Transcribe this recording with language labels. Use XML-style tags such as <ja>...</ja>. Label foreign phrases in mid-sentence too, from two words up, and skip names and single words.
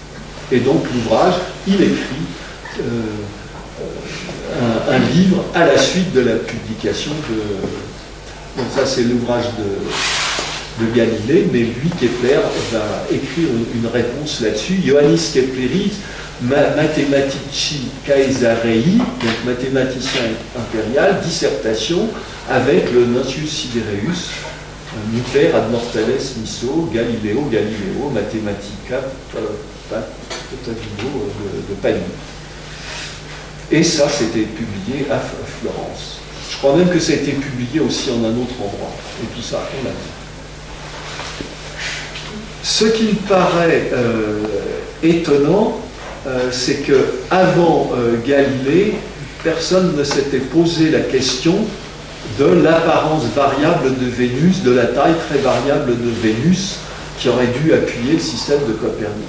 <fr>Et donc l'ouvrage, il écrit un livre à la suite de la publication de... Donc ça c'est l'ouvrage de Galilée, mais lui, Kepler, va écrire une réponse là-dessus.</fr> <la>Ioannis Kepleris Mathematici Caesarei,</la> <fr>donc mathématicien impérial, dissertation avec le Nuntius Sidereus,</fr> <la>Nuper ad mortales miso,</la> <fr>Galileo,</fr> <la>Mathematica Patavino</la> <fr>de Pagny. Et ça, c'était publié à Florence. Je crois même que ça a été publié aussi en un autre endroit. Et tout ça, on l'a dit. Ce qui me paraît étonnant, c'est qu'avant Galilée, personne ne s'était posé la question de l'apparence variable de Vénus, de la taille très variable de Vénus, qui aurait dû appuyer le système de Copernic.</fr>